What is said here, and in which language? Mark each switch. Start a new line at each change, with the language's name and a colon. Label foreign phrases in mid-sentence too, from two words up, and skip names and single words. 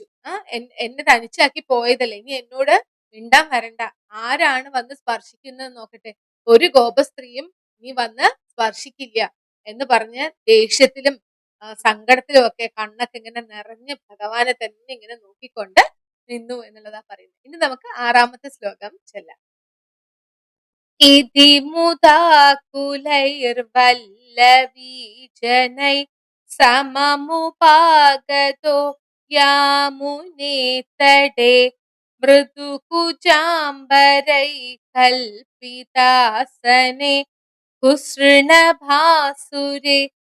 Malayalam: എന്നെ തനിച്ചാക്കി പോയതല്ലേ, ഇനി എന്നോട് മിണ്ടാൻ വരണ്ട, ആരാണ് വന്ന് സ്പർശിക്കുന്നത് നോക്കട്ടെ, ഒരു ഗോപസ്ത്രീയും നീ വന്ന് സ്പർശിക്കില്ല എന്ന് പറഞ്ഞ് ദേഷ്യത്തിലും സങ്കടത്തിലും ഒക്കെ കണ്ണൊക്കെ ഇങ്ങനെ നിറഞ്ഞ് ഭഗവാനെ തന്നെ ഇങ്ങനെ നോക്കിക്കൊണ്ട് നിന്നു എന്നുള്ളതാ പറയുന്നത്. ഇനി നമുക്ക് 6ാമത്തെ ശ്ലോകം ചൊല്ലാം.
Sanskrit: इति मुदाकुलैर्वल्लवीजनैः सममुपागतो यामुने तटे मृदुकुचाम्बरैः कल्पितासने कुसृणभासुरे